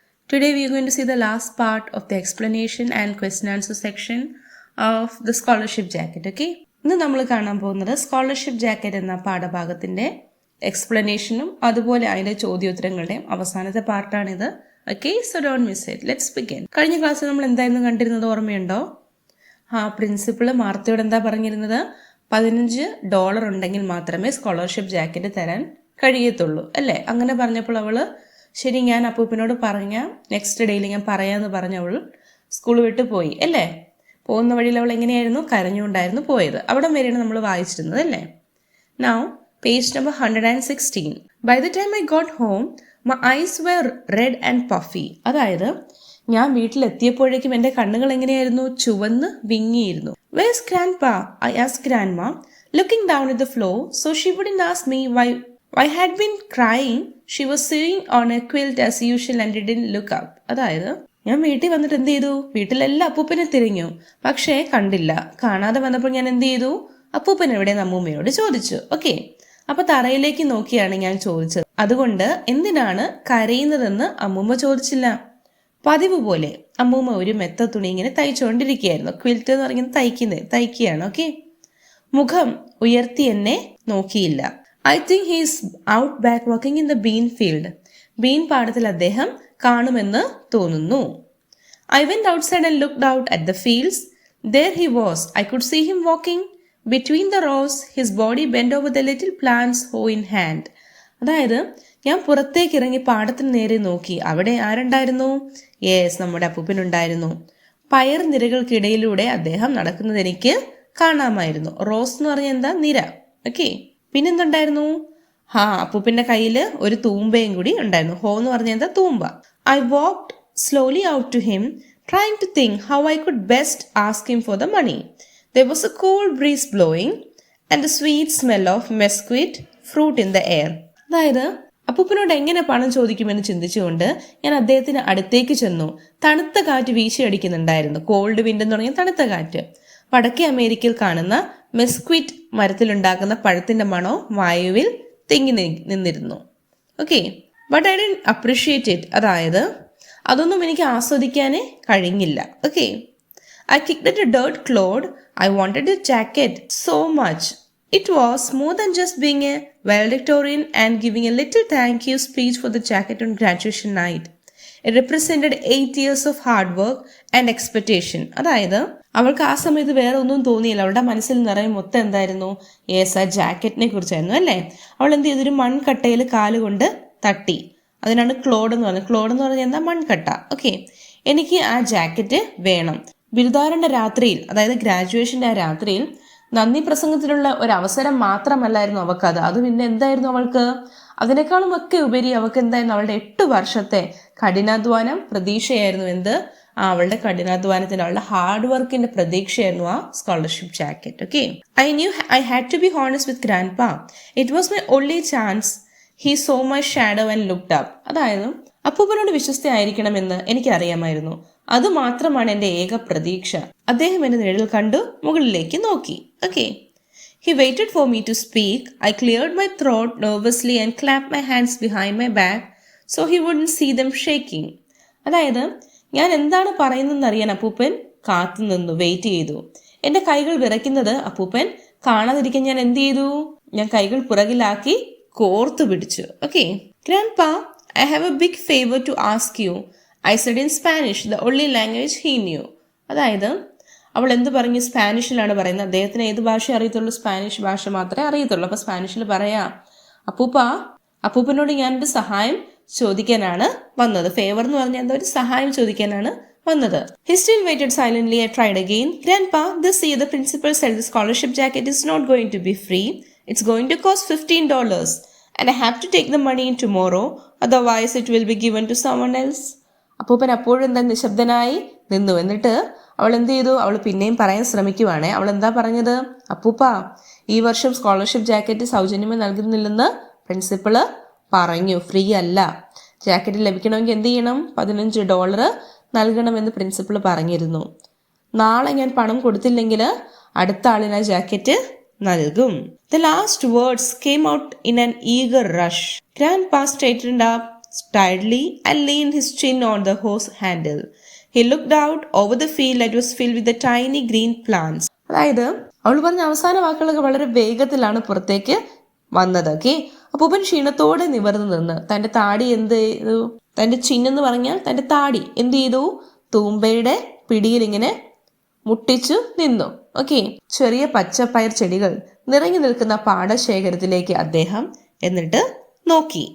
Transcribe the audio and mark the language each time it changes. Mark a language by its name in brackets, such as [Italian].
[English] Today we are going to see the last part of the explanation and question answer section of the scholarship jacket. Okay? [Malayalam] ഇന്ന് നമ്മൾ കാണാൻ പോകുന്നത് scholarship jacket എന്ന പാഠഭാഗത്തിന്റെ എക്സ്പ്ലനേഷനും അതുപോലെ അതിന്റെ ചോദ്യോത്തരങ്ങളുടെയും അവസാനത്തെ പാർട്ടാണിത്. Okay, [English] So don't miss it. Let's begin. [Malayalam] കഴിഞ്ഞ ക്ലാസ്സിൽ നമ്മൾ എന്തായിരുന്നു കണ്ടിരുന്നത് ഓർമ്മയുണ്ടോ? പ്രിൻസിപ്പള് മാർത്തയോട് എന്താ പറഞ്ഞിരുന്നത്? $15 ഉണ്ടെങ്കിൽ മാത്രമേ സ്കോളർഷിപ്പ് ജാക്കറ്റ് തരാൻ കഴിയത്തുള്ളൂ അല്ലേ? അങ്ങനെ പറഞ്ഞപ്പോൾ അവള് ശരി ഞാൻ അപ്പൂപ്പനോട് നെക്സ്റ്റ് ഡേയിൽ ഞാൻ പറയാന്ന് പറഞ്ഞ അവൾ സ്കൂൾ വിട്ട് പോയി അല്ലേ? പോകുന്ന വഴിയിൽ അവൾ എങ്ങനെയായിരുന്നു? കരഞ്ഞുകൊണ്ടായിരുന്നു പോയത്. അവിടെ വരെയാണ് നമ്മൾ വായിച്ചിരുന്നത് അല്ലേ? [English] Now page number 116. By the time I got home my eyes were red and puffy. [Malayalam] അതായത് ഞാൻ വീട്ടിലെത്തിയപ്പോഴേക്കും എൻ്റെ കണ്ണുകൾ എങ്ങനെയായിരുന്നു? ചുവന്ന് വിങ്ങിയിരുന്നു. [English] Where's grandpa? I asked grandma looking down at the floor so she wouldn't ask me why I had been crying. She was sewing on a quilt as usual and didn't look up. [Malayalam] അതായത് ഞാൻ വീട്ടിൽ വന്നിട്ട് എന്ത് ചെയ്തു? വീട്ടിലെല്ലാം അപ്പൂപ്പനെ തിരഞ്ഞു, പക്ഷേ കണ്ടില്ല. കാണാതെ വന്നപ്പോൾ ഞാൻ എന്ത് ചെയ്തു? അപ്പൂപ്പൻ എവിടെ അമ്മൂമ്മയോട് ചോദിച്ചു. ഓക്കെ, അപ്പൊ തറയിലേക്ക് നോക്കിയാണ് ഞാൻ ചോദിച്ചത്. അതുകൊണ്ട് എന്തിനാണ് കരയുന്നതെന്ന് അമ്മൂമ്മ ചോദിച്ചില്ല. പതിവ് പോലെ അമ്മൂമ്മ ഒരു മെത്ത തുണി ഇങ്ങനെ തയ്ച്ചുകൊണ്ടിരിക്കുകയായിരുന്നു. ക്വിൽറ്റ് എന്ന് പറയുന്നത് തയ്ക്കുകയാണ്. ഓക്കെ, മുഖം ഉയർത്തി എന്നെ നോക്കിയില്ല. [English] I think he's out back working in the bean field. [Malayalam] Been പാടത്തിൽ അദ്ദേഹം കാണുമെന്ന് തോന്നുന്നു. [English] I went outside and looked out at the fields. There he was. I could see him walking between the rows, his body bent over the little plants, hoe in hand. [Malayalam] അതായത് ഞാൻ പുറത്തേക്ക് ഇറങ്ങി പാടത്തിന് നേരെ നോക്കി. അവിടെ ആരുണ്ടായിരുന്നു? യെസ്, നമ്മുടെ അപ്പൂപ്പനുണ്ടായിരുന്നു. പയർ നിരകൾക്കിടയിലൂടെ അദ്ദേഹം നടക്കുന്നത് എനിക്ക് കാണാമായിരുന്നു. റോസ് എന്ന് പറഞ്ഞാൽ എന്താ? നിര. ഓക്കെ, പിന്നെന്തുണ്ടായിരുന്നു? അപ്പൂപ്പിന്റെ കയ്യിൽ ഒരു തൂമ്പയും കൂടി ഉണ്ടായിരുന്നു. ഹോ എന്ന് പറഞ്ഞാൽ എന്താ? തൂമ്പ. [English] I walked slowly out to him trying to think how I could best ask him for the money. There was a cool breeze blowing and the sweet smell of mesquite fruit in the air. [Malayalam] അതായത് അപ്പൂപ്പനോട് എങ്ങനെ പണം ചോദിക്കുമെന്ന് ചിന്തിച്ചുകൊണ്ട് ഞാൻ അദ്ദേഹത്തിന് അടുത്തേക്ക് ചെന്നു. തണുത്ത കാറ്റ് വീശിയടിക്കുന്നുണ്ടായിരുന്നു. കോൾഡ് വിൻഡ് എന്ന് പറഞ്ഞാൽ തണുത്ത കാറ്റ്. വടക്കേ അമേരിക്കയിൽ കാണുന്ന മെസ്ക്വിറ്റ് മരത്തിലുണ്ടാക്കുന്ന പഴത്തിന്റെ മണോ വായുവിൽ തിങ്ങി നിന്നിരുന്നു. [English] Okay, but I didn't appreciate it. [Malayalam] അതായത് അതൊന്നും എനിക്ക് ആസ്വദിക്കാനേ കഴിഞ്ഞില്ല. [English] Okay, I kicked at a dirt clod. I wanted a jacket so much. It was more than just being a valedictorian and giving a little thank you speech for the jacket on graduation night. It represented 8 years of hard work and expectation. [Malayalam] അതായത് അവൾക്ക് ആ സമയത്ത് വേറെ ഒന്നും തോന്നിയില്ല. അവളുടെ മനസ്സിൽ നിറയെ മൊത്തം എന്തായിരുന്നു? യെസ്, ആ ജാക്കറ്റിനെ കുറിച്ചായിരുന്നു അല്ലേ? അവൾ എന്ത് ചെയ്തു? ഒരു മൺകട്ടയിൽ കാലുകൊണ്ട് തട്ടി. അതിനാണ് ക്ലോഡ് എന്ന് പറഞ്ഞത്. ക്ലോഡ് എന്ന് പറഞ്ഞാൽ എന്താ? മൺകട്ട. ഓക്കെ, എനിക്ക് ആ ജാക്കറ്റ് വേണം. ബിരുദാരന്റെ രാത്രിയിൽ, അതായത് ഗ്രാജുവേഷന്റെ ആ രാത്രിയിൽ നന്ദി പ്രസംഗത്തിലുള്ള ഒരു അവസരം മാത്രമല്ലായിരുന്നു അവൾക്കത്. അത് പിന്നെ എന്തായിരുന്നു അവൾക്ക്? അതിനേക്കാളും ഒക്കെ ഉപരി അവൾക്ക് എന്തായിരുന്നു? അവളുടെ 8 വർഷത്തെ കഠിനാധ്വാനം പ്രതീക്ഷയായിരുന്നു. എന്ത്? അവളുടെ കഠിനാധ്വാനത്തിന്റെ, അവളുടെ ഹാർഡ് വർക്കിന്റെ പ്രതീക്ഷയായിരുന്നു ആ scholarship jacket. [English] Okay, I knew I had to be honest with grandpa. It was my only chance. He saw my shadow and looked up. [Malayalam] അതായത് അപ്പൂപ്പനോട് വിശ്വസ്തയായിരിക്കണമെന്ന് എനിക്കറിയാമായിരുന്നു. അത് മാത്രമാണ് എൻ്റെ ഏക പ്രതീക്ഷ. അദ്ദേഹം എന്നെ നിഴൽ കണ്ടു മുകളിലേക്ക് നോക്കി. [English] Okay, he waited for me to speak. I cleared my throat nervously and clapped my hands behind my back so he wouldn't see them shaking. [Malayalam] അതായത് ഞാൻ എന്താണ് പറയുന്നതെന്ന് അറിയാൻ അപ്പൂപ്പൻ കാത്തു നിന്നു, വെയിറ്റ് ചെയ്തു. എൻ്റെ കൈകൾ വിറയ്ക്കുന്നത് അപ്പൂപ്പൻ കാണാതിരിക്കാൻ ഞാൻ എന്ത് ചെയ്തു? ഞാൻ കൈകൾ പുറകിലാക്കി കോർത്തു പിടിച്ചു. [English] Okay, grandpa, I have a big favor to ask you. I said in Spanish, the only language he knew. [Malayalam] അതായത് അവൾ എന്ത് പറഞ്ഞു? സ്പാനിഷിലാണ് പറയുന്നത്. അദ്ദേഹത്തിന് ഏത് ഭാഷ അറിയത്തുള്ളൂ? സ്പാനിഷ് ഭാഷ മാത്രമേ അറിയത്തുള്ളൂ. അപ്പൊ സ്പാനിഷിൽ പറയാ, അപ്പൂപ്പനോട് ഞാനൊരു സഹായം ചോദിക്കാനാണ് വന്നത്. ഫേവർ എന്ന് പറഞ്ഞാൽ എന്താ? ഒരു സഹായം ചോദിക്കാനാണ് വന്നത്. [English] He still waited silently. I tried again. Grandpa, this year the principal said the scholarship jacket is not going to be free. It's going to cost $15 and I have to take the money in tomorrow. Otherwise it will be given to someone else. [Malayalam] അപ്പൂപ്പൻ അപ്പോഴും എന്താ നിശബ്ദനായി നിന്നു. എന്നിട്ട് അവൾ എന്ത് ചെയ്തു? അവൾ പിന്നെയും പറയാൻ ശ്രമിക്കുവാണേ. അവൾ എന്താ പറഞ്ഞത്? അപ്പൂപ്പ, ഈ വർഷം സ്കോളർഷിപ്പ് ജാക്കറ്റ് സൗജന്യമായി നൽകുന്നില്ലെന്ന് പ്രിൻസിപ്പള് പറഞ്ഞു. ഫ്രീ അല്ല. ജാക്കറ്റ് ലഭിക്കണമെങ്കിൽ എന്ത് ചെയ്യണം? $15 നൽകണമെന്ന് പ്രിൻസിപ്പൾ പറഞ്ഞിരുന്നു. നാളെ ഞാൻ പണം കൊടുത്തില്ലെങ്കിൽ അടുത്ത ആളിന് ആ ജാക്കറ്റ് നൽകും. [English] The last words came out in an eager rush. Grandpa straightened up tiredly and leaned his chin on the hose handle. He looked out over the field that was filled with the tiny green plants. [Malayalam] അതായത് അവൾ പറഞ്ഞ അവസാന വാക്കുകളൊക്കെ വളരെ വേഗത്തിലാണ് പുറത്തേക്ക് വന്നത്. Okay, അപ്പൂപ്പൻ ക്ഷീണത്തോടെ നിവർന്നു നിന്ന് തന്റെ താടി എന്ത് ചെയ്തു, തന്റെ ചിന്നെന്ന് പറഞ്ഞാൽ തന്റെ താടി എന്ത് ചെയ്തു, തൂമ്പയുടെ പിടിയിൽ ഇങ്ങനെ മുട്ടിച്ചു നിന്നു. ഓക്കെ, ചെറിയ പച്ചപ്പയർ ചെടികൾ നിറഞ്ഞു നിൽക്കുന്ന പാടശേഖരത്തിലേക്ക് അദ്ദേഹം എന്നിട്ട് നോക്കി.